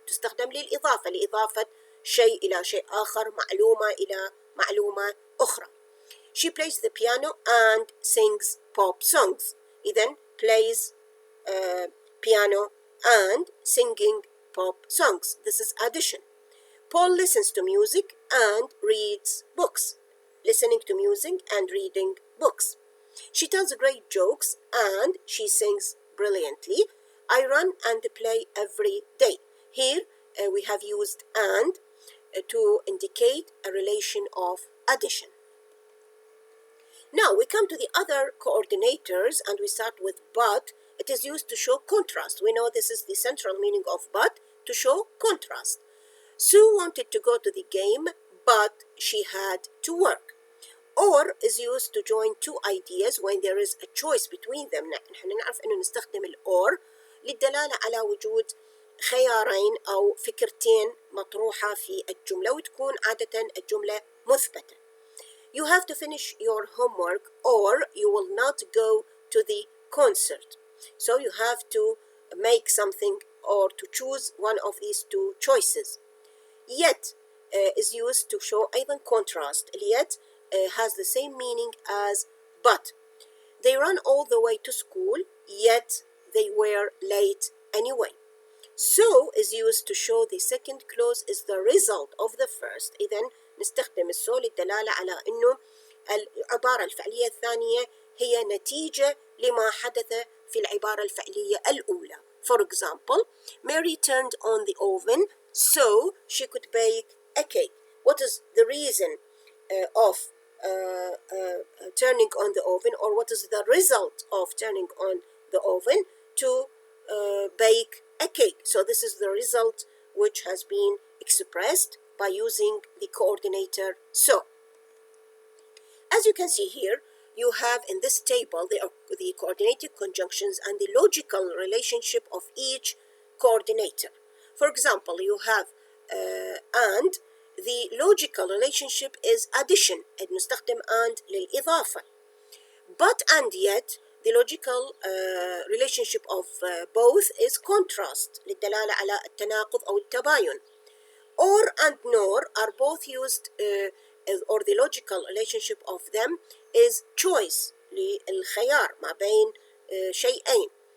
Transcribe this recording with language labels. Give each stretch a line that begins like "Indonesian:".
Arabic: تستخدم للإضافة لإضافة شيء إلى شيء آخر، معلومة إلى معلومة أخرى.
English: She plays the piano and sings pop songs. إذن plays piano and singing pop songs. This is addition. Paul listens to music and reads books. Listening to music and reading books. She tells great jokes and she sings brilliantly. I run and play every day. Here we have used and to indicate a relation of addition. Now we come to the other coordinators and we start with but. It is used to show contrast. We know this is the central meaning of but, to show contrast. Sue wanted to go to the game, but she had to work. Or is used to join two ideas when there is a choice between them.
Arabic: نحن نعرف أنه نستخدم or للدلالة على وجود خيارين أو فكرتين مطروحة في الجملة وتكون عادة الجملة مثبتة.
English: You have to finish your homework or you will not go to the concert. So you have to make something or to choose one of these two choices. Yet is used to show أيضا contrast. yet has the same meaning as but. They ran all the way to school, yet they were late anyway. So is used to show the second clause is the result of the first.
Arabic: إذن نستخدم so للدلالة على أنه العبارة الفعلية الثانية هي نتيجة لما حدث في العبارة الفعلية الأولى.
English: For example, Mary turned on the oven so she could bake a cake. What is the reason of turning on the oven, or what is the result of turning on the oven? To bake a cake. So this is the result which has been expressed by using the coordinator so. As you can see here, you have in this table the coordinated conjunctions and the logical relationship of each coordinator. For example, you have and the logical relationship is addition.
Arabic: نستخدم and للإضافة.
English: But and yet the logical relationship of both is contrast
Arabic: للدلالة على التناقض أو التباين.
English: Or and nor are both used or the logical relationship of them is choice
Arabic: للخيار ما بين شيئين.